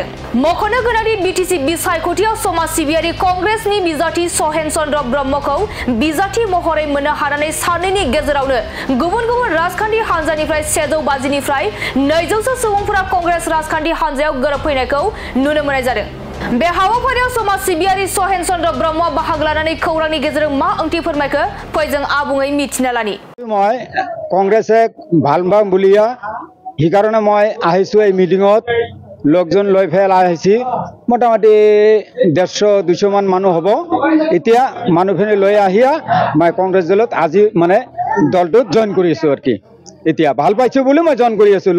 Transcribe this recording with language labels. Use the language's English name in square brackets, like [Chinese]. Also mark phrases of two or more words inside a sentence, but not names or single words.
[Bodo] मख'नो गोनांदि बिटिसि बिसायख'थियाव समाज सिबियारि कंग्रेसनि बिजाथि सहेन चन्द्र ब्रह्मखौ बिजाथि महरै मोननो हानानै सानैनि गेजेरावनो गुबुन गुबुन राजखान्थि हान्जानिफ्राय 150 निफ्राय 200 सुबुंफोरा कंग्रेस राजखान्थि हान्जायाव गोरोबफैनायखौ नुनो मोननाय जादों। बे हाबाफारियाव समाज सिबियारि सहेन चन्द्र ब्रह्मआ बाहागो लानानै खौरांनि गेजेरजों मा ओंथि फोरमायखो फै जों आबुङै मिथिना लानि। [Assamese] মই কংগ্ৰেছে ভাল পাওঁ বুলিয়া সেইকাৰণে মই আহিছোঁ এই মিটিঙত লোকজন লৈ পেলাই আহিছি মোটামুটি 150-200 মান মানুহ হ'ব। এতিয়া মানুহখিনি লৈ আহিয়া মই কংগ্ৰেছ দলত আজি মানে দলটোত জইন কৰিছোঁ আৰু কি এতিয়া ভাল পাইছোঁ বুলি মই জইন কৰি আছোঁ।